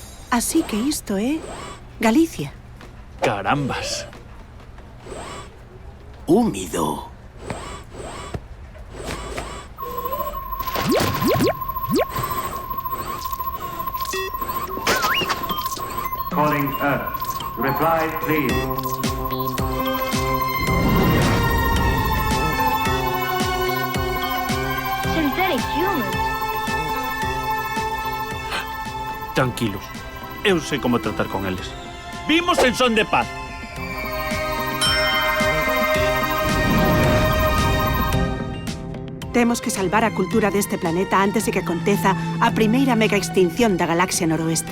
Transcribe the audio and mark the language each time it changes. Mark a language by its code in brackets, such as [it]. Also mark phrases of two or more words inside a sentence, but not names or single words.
[gl] Así que isto é Galicia. Carambas. Húmido. [en] Calling Earth. Reply, please. Synthetic humans. [gl] Tranquilos. Eu sei como tratar con eles. Vimos en son de paz. Temos que salvar a cultura deste planeta antes de que aconteza a primeira mega extinción da galaxia noroeste.